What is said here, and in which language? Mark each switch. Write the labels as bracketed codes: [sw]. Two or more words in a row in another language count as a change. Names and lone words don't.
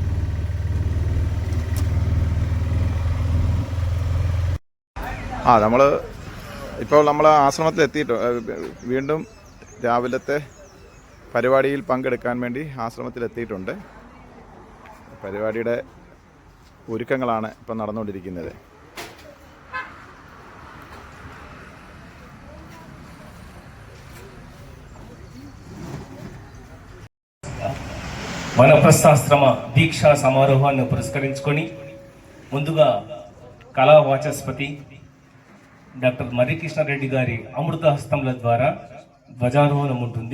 [ml] നമ്മൾ ആശ്രമത്തിൽ എത്തിയിട്ട് വീണ്ടും രാവിലത്തെ പരിപാടിയിൽ പങ്കെടുക്കാൻ വേണ്ടി ആശ്രമത്തിലെത്തിയിട്ടുണ്ട്. പരിപാടിയുടെ ഒരുക്കങ്ങളാണ് ഇപ്പം നടന്നുകൊണ്ടിരിക്കുന്നത്. [te] వనప్రస్థాశ్రమ దీక్షా సమారోహాన్ని పురస్కరించుకొని ముందుగా కళా వాచస్పతి డాక్టర్ మర్రి కృష్ణారెడ్డి గారి అమృతహస్తముల ద్వారా ధ్వజారోహణం ఉంటుంది.